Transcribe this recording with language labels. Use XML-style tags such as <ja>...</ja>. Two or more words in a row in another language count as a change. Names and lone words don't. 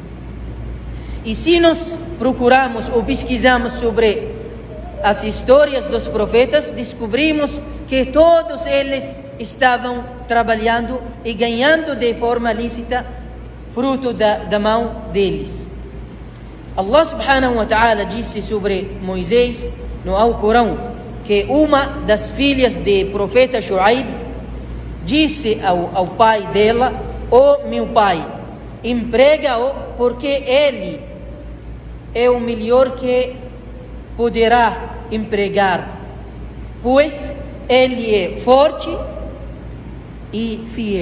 <pt>E se nós procuramos ou pesquisamos sobre as histórias dos profetas, descobrimos que todos eles estavam trabalhando e ganhando de forma lícita, fruto da mão deles. Allah</pt> <ar>سبحانه وتعالى</ar> <pt>disse sobre Moisés no Alcorão que uma das filhas de profeta Shuaib disse ao pai dela: ó meu pai, emprega-o, porque ele é o melhor que poderá empregar, pois ele é forte e fiel.</pt>